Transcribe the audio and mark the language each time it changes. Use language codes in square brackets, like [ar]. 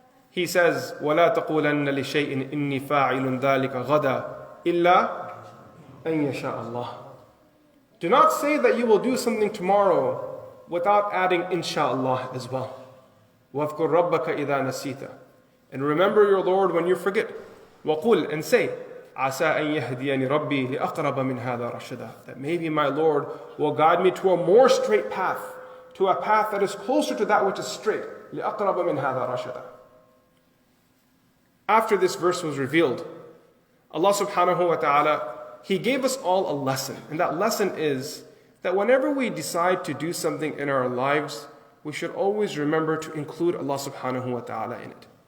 [en] He says, [ar] وَلَا تَقُولَنَّ لِشَيْءٍ إِنِّي فَاعِلٌ ذَلِكَ غَدًا إِلَّا أَن يَشَاءَ اللَّهُ. [en] Do not say that you will do something tomorrow without adding InshaAllah as well. [ar] وَاذْكُرْ رَبَّكَ إِذَا نَسِيتَ. [en] And remember your Lord when you forget. [ar] وَقُلْ, [en] and say, [ar] عَسَىٰ أَن يَهْدِيَنِ رَبِّي لِأَقْرَبَ مِنْ هَذَا رَشَدًا. [en] That maybe my Lord will guide me to a more straight path, to a path that is closer to that which is straight. [ar] لِأَقْرَبَ مِنْ هَذَا رَشَدًا. [en] After this verse was revealed, Allah subhanahu wa ta'ala, He gave us all a lesson. And that lesson is that whenever we decide to do something in our lives, we should always remember to include Allah subhanahu wa ta'ala in it.